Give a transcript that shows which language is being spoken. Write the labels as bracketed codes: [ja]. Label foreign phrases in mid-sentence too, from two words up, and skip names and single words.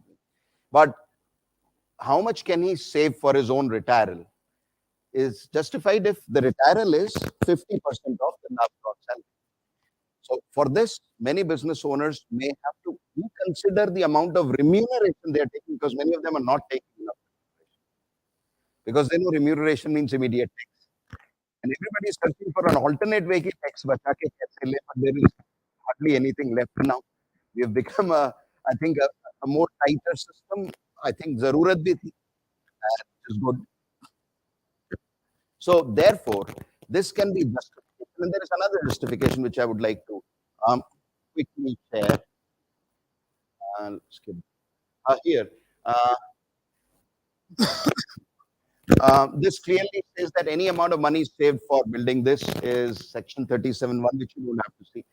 [en] But how much can he save for his own retirement is justified if the retirement is 50% of the last gross salary. So for this, many business owners may have to reconsider the amount of remuneration they are taking, because many of them are not taking enough remuneration. Because they know remuneration means immediate tax. And everybody is searching for an alternate way [hi] की टैक्स बचा के कैसे ले, [en] but there is hardly anything left now. We have become I think a more tighter system. I think [hi] ज़रूरत भी थी, [en] and which is good. So therefore, this can be justification. And there is another justification which I would like to quickly share. Skip. Here. This clearly says that any amount of money saved for building this is section 37(1), which you don't have to see.